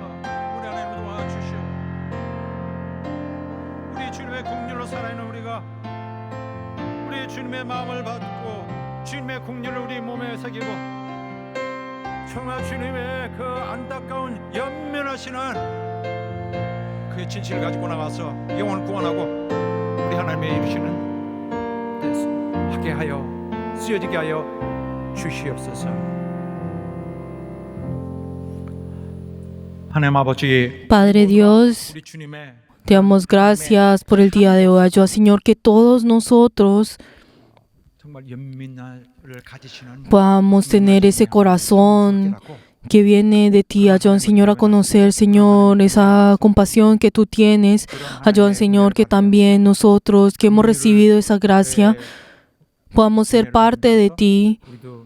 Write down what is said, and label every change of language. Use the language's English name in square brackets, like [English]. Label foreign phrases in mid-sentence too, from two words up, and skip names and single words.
[Korean] 우리 하나님 도와주시오. 우리 주님의 긍휼로 살아있는 우리가 주님의 마음을 받고 주님의 국리를 우리 몸에 새기고 정말 주님의 그 안타까운 연면하시는 그 진실을 가지고 나가서 영혼을 구원하고 우리 하나님의 이루시는 데서 하게 하여 쓰여지게 하여 주시옵소서. 하나님 아버지, [Spanish] Padre Dios, [Korean] 우리 주님의 [Spanish] te damos gracias por el día de hoy. Ayuda, Señor, que todos nosotros [Korean] 정말 연민을 가지시는 [Spanish] podamos tener ese corazón que viene de ti. Ayuda, Señor, a conocer, Señor, esa compasión que tú tienes. Ayuda, Señor, que también nosotros que hemos recibido esa gracia podamos ser parte de ti. [Korean] 우리도